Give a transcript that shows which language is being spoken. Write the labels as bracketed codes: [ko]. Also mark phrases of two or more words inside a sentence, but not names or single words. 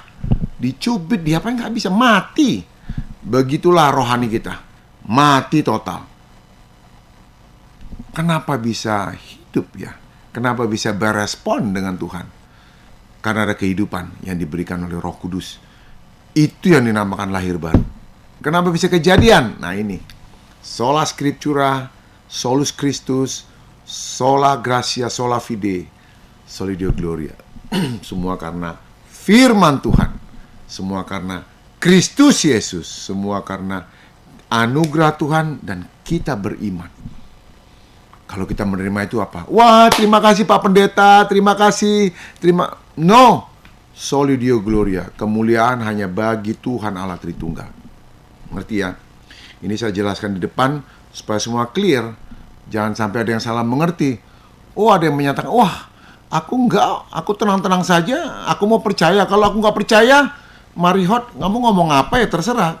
[id] Dicubit, diapain nggak bisa, mati. Begitulah rohani kita, mati total. Kenapa bisa hidup ya? Kenapa bisa berespon dengan Tuhan? Karena ada kehidupan yang diberikan oleh Roh Kudus. Itu yang dinamakan lahir baru. Kenapa bisa kejadian? Nah ini, [la] sola scriptura, solus Christus, sola gratia, sola fide, soli Deo gloria. [id] Semua karena firman Tuhan. Semua karena Kristus Yesus. Semua karena anugerah Tuhan dan kita beriman. Kalau kita menerima itu apa? Wah, terima kasih Pak Pendeta, terima kasih. No. [la] Soli Deo gloria. [id] Kemuliaan hanya bagi Tuhan Allah Tritunggal. Ngerti ya? Ini saya jelaskan di depan supaya semua clear. Jangan sampai ada yang salah mengerti. Oh, ada yang menyatakan, wah, aku tenang-tenang saja, aku mau percaya. Kalau aku nggak percaya, Marihot, kamu ngomong apa ya terserah.